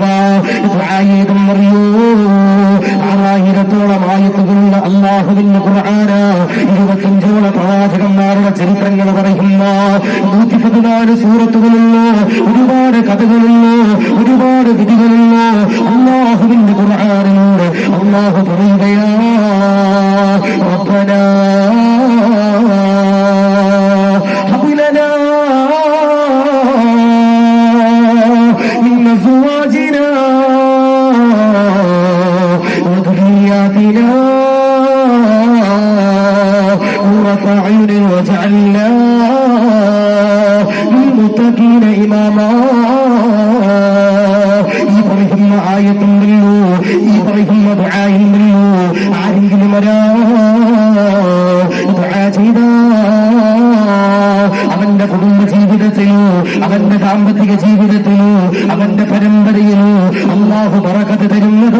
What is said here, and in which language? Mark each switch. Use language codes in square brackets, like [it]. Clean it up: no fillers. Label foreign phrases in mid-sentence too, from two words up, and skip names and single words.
[ml] ഏതെന്നറിയോ? 6000-ഓളം ആയത്തുകളുള്ള അല്ലാഹുവിന്റെ ഖുർആന, 25ഓളം പ്രവാചകന്മാരുടെ ചരിത്രങ്ങൾ പറയുന്ന 114 സൂറത്തുകളുള്ള ഒരുപാട് കഥകളുള്ള ഒരുപാട് വിധികളുള്ള അല്ലാഹുവിന്റെ ഖുർആനിലൂടെ അല്ലാഹു പറയുകയാ, റബ്ബനാ [ar] هب لنا من أزواجنا وذرياتنا قرة أعين واجعلنا للمتقين إماما. [ml] ഈ പറയുന്ന ആയത്തുണ്ടല്ലോ, ഈ പറയുന്ന ദുആയുണ്ടല്ലോ, ആരെങ്കിലും ദുആ ചെയ്താ അവന്റെ കുടുംബ ജീവിതത്തിലോ അവന്റെ ദാമ്പത്തിക ജീവിതത്തിലോ അവന്റെ പരമ്പരയിലോ അല്ലാഹു ബറക്കത്ത് തരുന്നതോ.